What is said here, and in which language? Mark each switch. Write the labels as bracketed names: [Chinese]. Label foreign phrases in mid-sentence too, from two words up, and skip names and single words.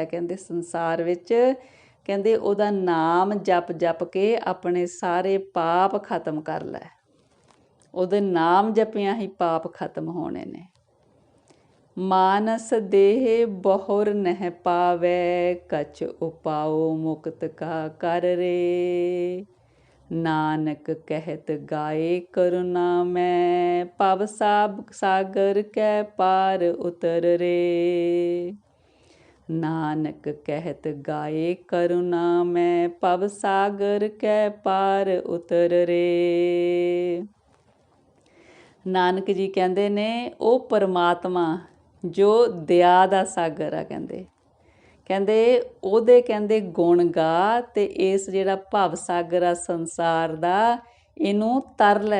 [Punjabi] ਕਹਿੰਦੇ ਸੰਸਾਰ ਵਿੱਚ ਕਹਿੰਦੇ ਉਹਦਾ ਨਾਮ ਜਪ ਜਪ ਕੇ ਆਪਣੇ ਸਾਰੇ ਪਾਪ ਖਤਮ ਕਰ ਲੈ। ਉਹਦੇ ਨਾਮ ਜਪਿਆਂ ਹੀ ਪਾਪ ਖਤਮ ਹੋਣੇ ਨੇ। ਮਾਨਸ ਦੇਹ ਬਹੁਰ ਨਹਿ ਪਾਵੈ, ਕਛ ਉਪਾਉ ਮੁਕਤ ਕਾ ਕਰ ਰੇ। ਨਾਨਕ ਕਹਤ ਗਾਏ ਕਰੁਣਾ ਮੈਂ, ਪਵ ਸਾਗਰ ਕੈ ਪਾਰ ਉਤਰ ਰੇ। ਨਾਨਕ ਕਹਤ ਗਾਏ ਕਰੁਣਾ ਮੈਂ, ਪਵ ਸਾਗਰ ਕੈ ਪਾਰ ਉਤਰ ਰੇ। ਨਾਨਕ ਜੀ ਕਹਿੰਦੇ ਨੇ ਉਹ ਪਰਮਾਤਮਾ ਜੋ ਦਇਆ ਦਾ ਸਾਗਰ ਆ, ਕਹਿੰਦੇ ਉਹਦੇ ਕਹਿੰਦੇ ਗੁਣ ਗਾ ਤੇ ਇਸ ਜਿਹੜਾ ਭਵ ਸਾਗਰ ਆ ਸੰਸਾਰ ਦਾ, ਇਹਨੂੰ ਤਰ ਲੈ।